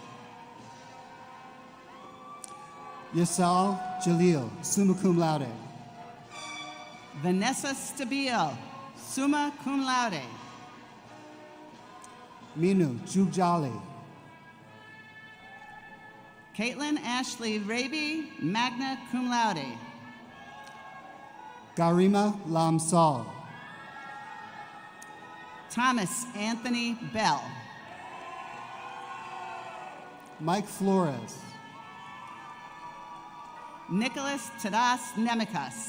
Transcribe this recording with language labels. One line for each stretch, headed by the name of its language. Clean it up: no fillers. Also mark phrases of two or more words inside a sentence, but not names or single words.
English: Yasal Jalil,
Latin: summa cum laude.
English: Vanessa Stabile,
Latin: summa cum laude.
English: Minu Jugjali. Caitlin Ashley Raby,
Latin: magna cum laude.
English: Garima Lamsal. Thomas Anthony Bell. Mike Flores. Nicholas Tadas Nemikas.